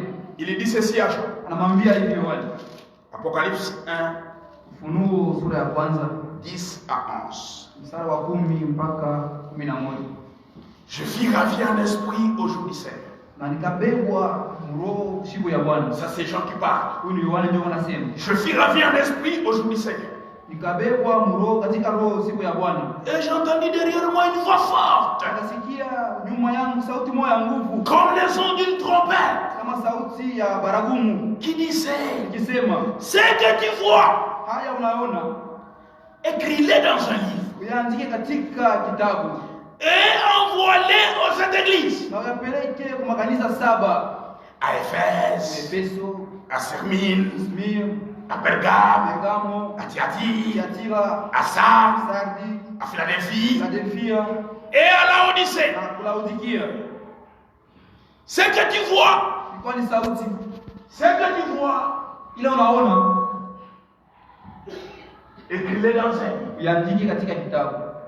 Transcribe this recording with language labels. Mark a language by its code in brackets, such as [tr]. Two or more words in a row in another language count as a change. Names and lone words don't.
[fr] il dit ceci à Jean. [sw] anamwambia hivi Yohane. [fr] Apocalypse 1, [sw] Ufunuo sura ya kwanza [fr] 10 à 11. [sw] mstari wa 10 mpaka 11. [fr] Je fus ravi en esprit au jour du Seigneur. [sw] Na nikabebwa roho siku ya Bwana. [fr] Ça c'est Jean qui parle. [sw] Huyu ni Yohane ndio anasema. [fr] Je fus ravi en esprit au jour du Seigneur. [sw] Nikabebwa roho katika roho siku ya Bwana. [fr] Et j'ai entendu derrière moi une voix forte, [sw] Akasikia nyuma yangu sauti moja ya nguvu [fr] comme les sons d'une trompette, [sw] kama sauti ya baragumu [fr] qui disait, [sw] ikisema, [fr] ce que tu vois, [sw] haya unaona [fr] écris-le dans un livre [sw] uyaandike katika kitabu [fr] et envoie-le aux sept églises. [sw] na uyapeleke kwa makanisa 7. [fr] à Éphèse, à Smirne, à Pergame, à Thyatire, à Sardes, à Philadelphie et à Laodicée. Ce que tu vois, ce que tu vois, écris-le dans un livre.